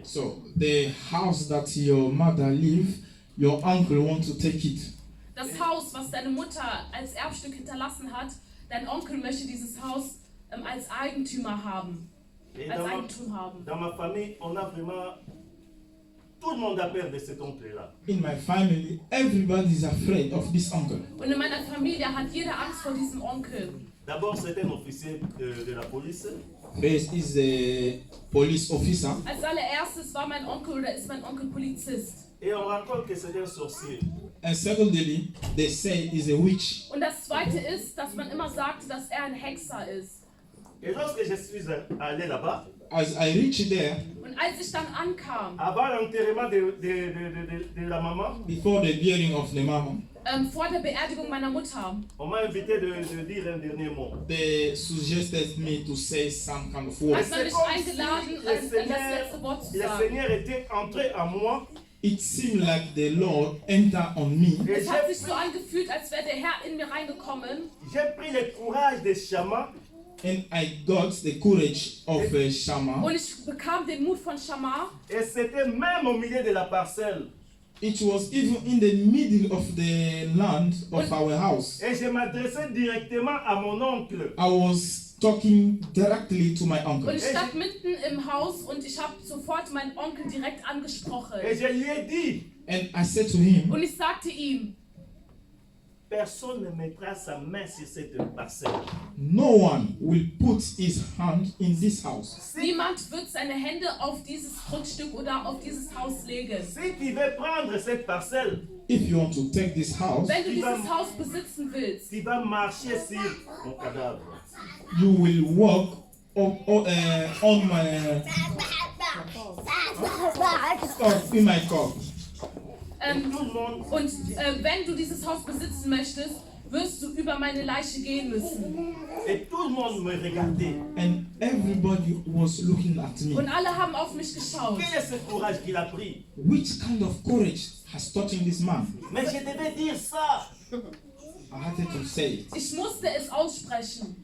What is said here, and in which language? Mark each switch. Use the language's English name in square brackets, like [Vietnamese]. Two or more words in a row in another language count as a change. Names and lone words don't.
[English] So the house that your mother live, your uncle want to take it. [German] Das Haus, was deine Mutter als Erbstück hinterlassen hat, dein Onkel möchte dieses Haus als Eigentümer haben. [French] Et [German] Als Eigentum haben. [French] dans ma famille, on a vraiment... Tout le monde a peur de cet oncle-là. [English] In my family, everybody is afraid of this uncle. [German] Und in meiner Familie hat jeder Angst vor diesem Onkel. [French] D'abord, c'était un officier de la police. [English] First is a police officer. [German] Als allererstes war mein Onkel oder ist mein Onkel Polizist. [French] Et on raconte que c'était un sorcier. [English] And secondly, they say he's a witch. [German] Und das zweite ist, dass man immer sagte, dass er ein Hexer ist. [French] Et lorsque je suis allé là-bas, [English] As I reached there, [German] Und als ich dann ankam, [French] avant l'enterrement de la maman, [English] before the burying of the mama, [German] vor der Beerdigung meiner Mutter, [French] on m'a invité de dire un dernier mot. [English] they suggested me to say some kind of word. [German] hat man mich eingeladen, das letzte Wort zu [French] le [German] sagen. [French] Seigneur était entré en moi. [English] It seemed like the Lord entered on me. [French] Et [German] Es hat sich so angefühlt, als wäre der Herr in mir reingekommen. [French] j'ai pris le courage de Shammah [English] And I got the courage of Shammah. [German] Und ich bekam den Mut von Shammah. [French] et c'était même au milieu de la parcelle. [English] It was even in the middle of the land of our house. [French] Et je m'adressais directement à mon oncle. [English] I was talking directly to my [German] Und [English] uncle. [German] ich stand mitten im Haus und ich habe sofort meinen Onkel direkt angesprochen. [French] Et je lui ai dit, [English] And I said to him, [German] Und ich sagte ihm, [French] personne ne mettra sa main sur cette parcelle. [English] no one will put his hand in this house. [German] niemand wird seine Hände auf dieses Grundstück oder auf dieses Haus legen. [French] Si tu veux prendre cette parcelle, [English] If you want to take this house, [German] Wenn du dieses Haus besitzen willst, [French] tu vas marcher sur mon cadavre. [English] you will walk on my in my corpse. [French] Tout le monde, [German] und wenn du dieses Haus besitzen möchtest, wirst du über meine Leiche gehen müssen. [French] et tout le monde me regardait. [English] And everybody was looking at me. [German] Und alle haben auf mich geschaut. [French] Quel est ce courage qu'il a pris? [English] Which kind of courage has touching this man? [French] Mais je devais dire ça. [English] I had to say it. [German] Ich musste es aussprechen.